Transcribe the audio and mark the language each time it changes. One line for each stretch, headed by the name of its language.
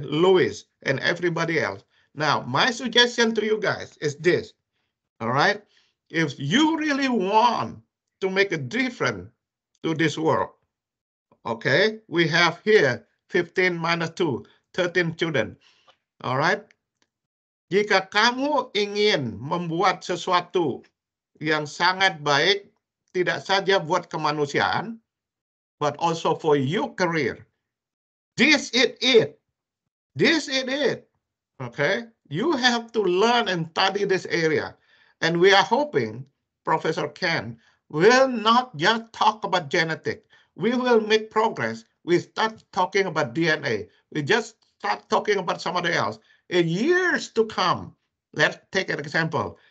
English: Louis and everybody else. Now, my suggestion to you guys is this. All right. If you really want to make a difference to this world, okay, we have here 15 minus 2, 13 children. All right.
Indonesian: Jika kamu ingin membuat sesuatu yang sangat baik, tidak saja buat kemanusiaan,
English: but also for your career, this is it. This is it. Okay? You have to learn and study this area. And we are hoping Professor Ken will not just talk about genetic. We will make progress. We start talking about DNA. We just start talking about somebody else. In years to come, let's take an example.